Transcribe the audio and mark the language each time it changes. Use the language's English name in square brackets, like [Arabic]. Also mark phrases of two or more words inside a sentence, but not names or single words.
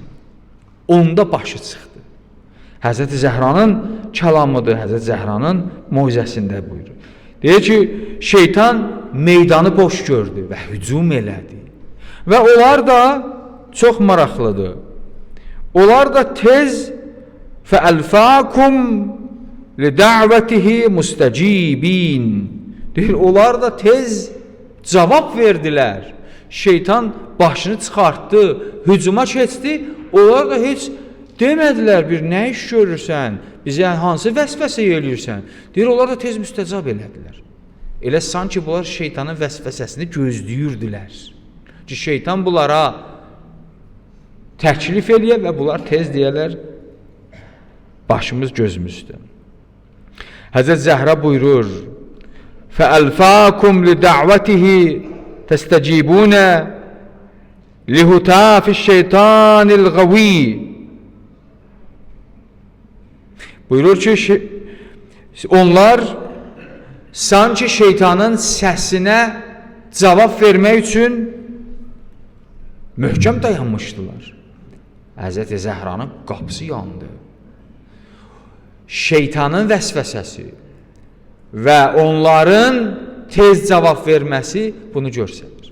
[Azerbaijani] Onda başı çıxdı. Həzrəti Zəhranın kəlamıdır, Həzrəti Zəhranın moizəsində buyurur. Deyir ki, şeytan meydanı boş gördü və hücum elədi. Və onlar da çox maraqlıdır. Onlar da tez [Arabic] فَأَلْفَاكُمْ لِدَعْوَتِهِ مُسْتَجِيبِينَ. [Azerbaijani] Deyir, onlar da tez cavab verdilər. Şeytan başını çıxartdı, hücuma keçdi. Onlar da heç demədilər, bir nə iş görürsən, bizə hansı vəsvəsə eləyirsən. Deyir, onlar da tez müstəcab elədilər. Elə sanki bunlar şeytanın vəsvəsəsini gözləyirdilər. Ki, şeytan bunlara təklif eləyə və bunlar tez deyərlər, başımız gözümüzdə. Həzrət Zəhra buyurur, [Arabic] فَأَلْفَاكُمْ لِدَعْوَتِهِ تَسْتَجِيبُونَ لِهُتَافِ الشَّيْطَانِ الْغَوِيِّ. [Azerbaijani] Buyurur ki, onlar sanki şeytanın səsinə cavab vermək üçün möhkəm dayanmışdılar. Həzrəti Zəhranın qapısı yandı. Şeytanın vəsvəsəsi və onların tez cavab verməsi bunu göstərir.